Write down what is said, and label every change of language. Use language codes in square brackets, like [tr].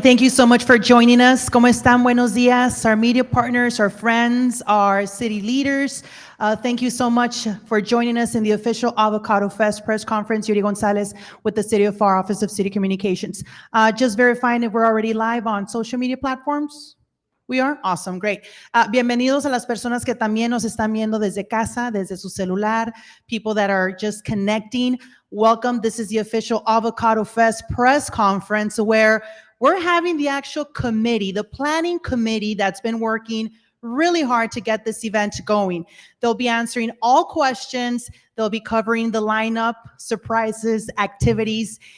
[en] Thank you so much for joining us. [es] ¿Cómo están? Buenos días. [en] Our media partners, our friends, our city leaders. Thank you so much for joining us in the official Avocado Fest press conference. Yuri Gonzalez with the City of Pharr Office of City Communications. Just verifying if we're already live on social media platforms. We are? Awesome, great. [es] Bienvenidos a las personas que también nos están viendo desde casa, desde su celular, [en] people that are just connecting. Welcome. This is the official Avocado Fest press conference where we're having the actual committee, the planning committee that's been working really hard to get this event going. They'll be answering all questions. They'll be covering the lineup, surprises, activities.